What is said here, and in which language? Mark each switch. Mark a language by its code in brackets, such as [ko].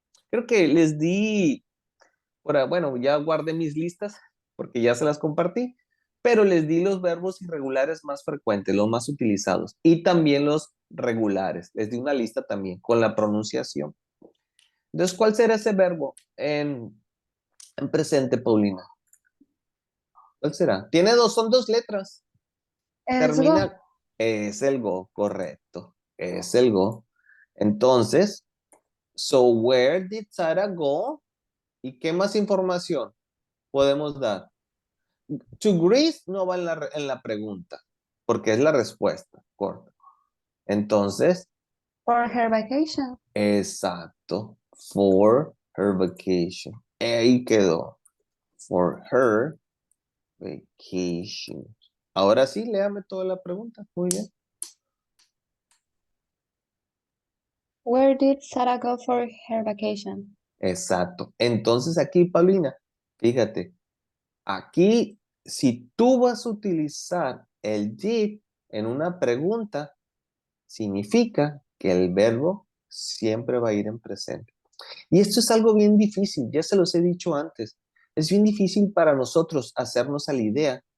[es] Creo que les di, bueno, ya guardé mis listas porque ya se las compartí, pero les di los verbos irregulares más frecuentes, los más utilizados, y también los regulares. Les di una lista también con la pronunciación. Entonces, ¿cuál será ese verbo en presente, Paulina? ¿Cuál será? Son 2 letras. [en] Let's go. [es] Termina, es el go, correcto. Es el go. Entonces, [en] so where did Sarah go? [es] ¿Y qué más información podemos dar? [en] To Greece [es] no va en la pregunta, porque es la respuesta corta. Entonces, [en] For her vacation. [es] exacto. [en] For her vacation. [es] Ahí quedó. [en] For her vacation. [es] Ahora sí, léame toda la pregunta. Muy bien. [en] Where did Sarah go for her vacation? [es] Exacto. Entonces aquí, Paulina, fíjate, aquí si tú vas a utilizar el did en una pregunta, significa que el verbo siempre va a ir en presente. Y esto es algo bien difícil, ya se los he dicho antes. Es bien difícil para nosotros hacernos a la idea